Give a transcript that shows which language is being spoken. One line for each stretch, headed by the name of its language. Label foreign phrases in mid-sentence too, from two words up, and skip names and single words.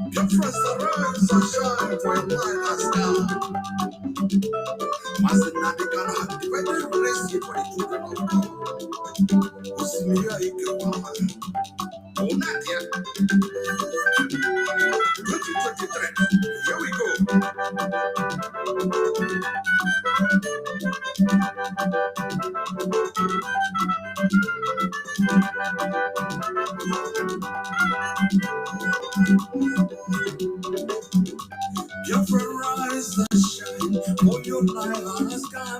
English: Biafra, arise and shine, for your light has come. Masina de Ghana, divided race for the children of God.
Igbo: Osimiri Ikewama. Onadia.
English: 2023. Here we go. Biafra, rise and shine, for your light has come.